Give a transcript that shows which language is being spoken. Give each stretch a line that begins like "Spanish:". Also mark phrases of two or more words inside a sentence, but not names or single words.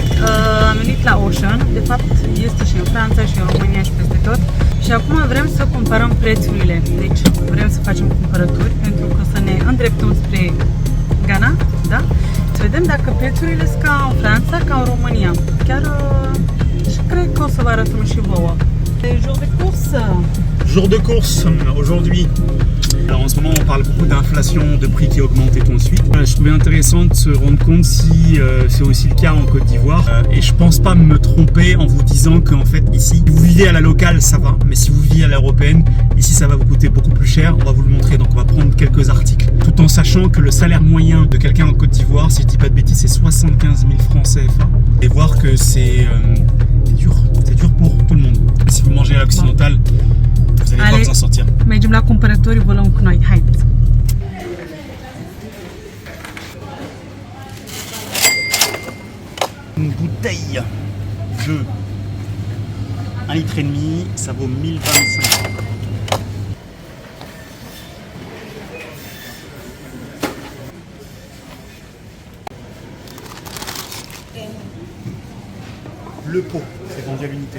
Romanian: Am venit la Auchan, de fapt este și în Franța și în România și peste tot. Și acum vrem să comparăm prețurile. Deci vrem să facem cumpărături pentru că să ne îndreptăm spre Ghana, da? Să vedem dacă prețurile sunt ca în Franța, ca în România. Chiar și cred că o să vă arătăm și vouă.
French: Jour de course. Jour de course aujourd'hui. Alors en ce moment on parle beaucoup d'inflation, de prix qui augmentent et tout de suite. Je trouvais intéressant de se rendre compte si c'est aussi le cas en Côte d'Ivoire. Et je pense pas me tromper en vous disant qu'en fait ici, si vous vivez à la locale ça va, mais si vous vivez à l'européenne, ici ça va vous coûter beaucoup plus cher. On va vous le montrer, donc on va prendre quelques articles. Tout en sachant que le salaire moyen de quelqu'un en Côte d'Ivoire, si je dis pas de bêtises, c'est 75 000 francs CFA. Et voir que c'est dur pour tout le monde. Si vous mangez à l'occidental, vous allez pas vous en sortir.
Romanian: Mergem la cumpărături, vă luăm cu noi. Haideți!
French: Une bouteille de 1,5 litre, ça vaut 1025. Le pot, c'est vendu à l'unité.